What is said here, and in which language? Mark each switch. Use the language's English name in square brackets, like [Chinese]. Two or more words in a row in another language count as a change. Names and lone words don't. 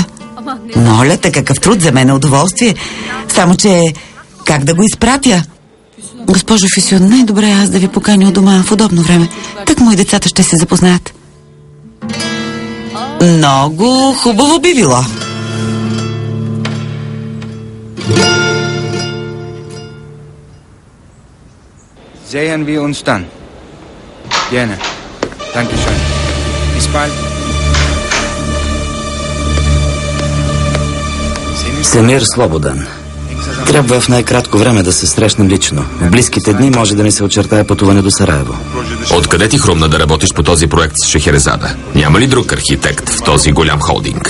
[Bulgarian] Моля те, какъв труд, за мен е удоволствие. Само че, как да го изпратя? Госпожо Фюсюн, най-добре аз да ви поканя от дома в удобно време. Так мои децата ще се запознаят. Много хубаво би било. [German] Sehen wir uns dann. Gerne. Dankeschön. Bis bald. [Bulgarian] Семир Слободан. Трябва в най-кратко време да се срещнем лично. В близките дни може да ми се очертае пътуване до Сараево. Откъде ти хрумна да работиш по този проект с Шехерезада? Няма ли друг архитект в този голям холдинг?